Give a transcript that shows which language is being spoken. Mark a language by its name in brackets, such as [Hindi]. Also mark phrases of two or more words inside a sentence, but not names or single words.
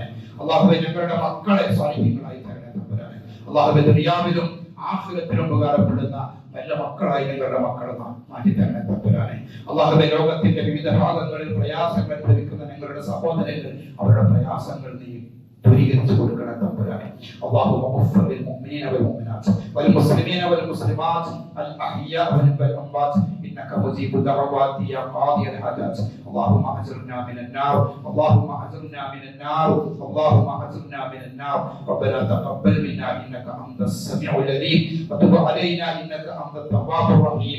[Malayalam] അല്ലാഹുവേ, ഞങ്ങളുടെ മക്കളെ സ്വാലിഹീങ്ങളായി തരണേ തമ്പുരാനെ. അല്ലാഹുവേ, ദുനിയാവിലും ആഖിറത്തിലും ഉപകാരപ്പെടുന്ന നല്ല മക്കളായി ഞങ്ങളുടെ മക്കളെ മാറ്റി തരണേ തമ്പുരാനെ. അല്ലാഹുവേ, ലോകത്തിന്റെ വിവിധ ഭാഗങ്ങളിൽ പ്രയാസങ്ങൾ അനുഭവിക്കുന്ന ഞങ്ങളുടെ സഹോദരങ്ങൾ, അവരുടെ പ്രയാസങ്ങൾ നീ ദൂരീകരിച്ചു കൊടുക്കണേ തമ്പുരാനെ. [Arabic] اللهم اغفر للمؤمنين والمؤمنات والمسلمين والمسلمات الأحياء والأموات إنك مجيب الدعوات يا قاضي الحاجات. اللهم أجرنا من النار، اللهم أجرنا من النار، اللهم أجرنا من النار. ربنا تقبل منا إنك أنت السميع العليم وتب علينا إنك أنت التواب الرحيم.